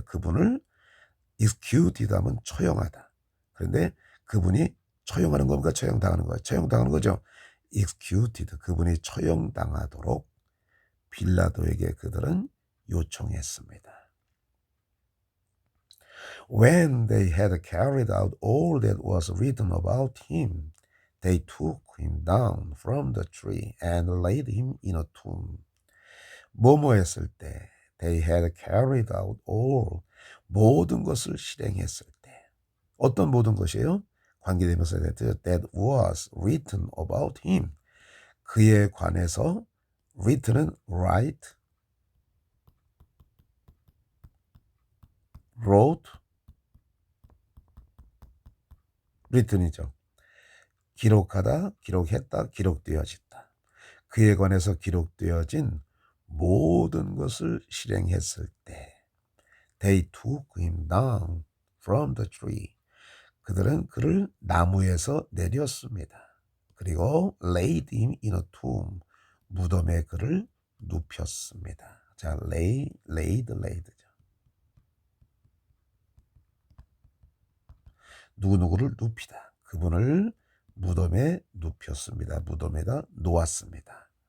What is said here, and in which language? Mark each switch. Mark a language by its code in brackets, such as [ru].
[ko] 그분을 executed 하면 처형하다. 그런데 그분이 처형하는 겁니까? 처형당하는 거예요. 처형당하는 거죠. executed, 그분이 처형당하도록 빌라도에게 그들은 요청했습니다. [en] When they had carried out all that was written about him, they took him down from the tree and laid him in a tomb. [ko] 뭐뭐 했을 때, [en] they had carried out all, [ko] 모든 것을 실행했을 때. 어떤 모든 것이에요? [en] 관계대명사 that was written about him. [ko] 그에 관해서 written은 write, wrote, written이죠. 기록하다, 기록했다, 기록되어졌다. 그에 관해서 기록되어진 모든 것을 실행했을 때 [en] they took him down from the tree. [ko] 그들은 그를 나무에서 내렸습니다. [en] 그리고 laid him in a tomb. [ko] 무덤에 그를 눕혔습니다. 자, laid죠. 누구누구를 눕히다. 그분을 무덤에 눕혔습니다. 무덤에다 놓았습니다.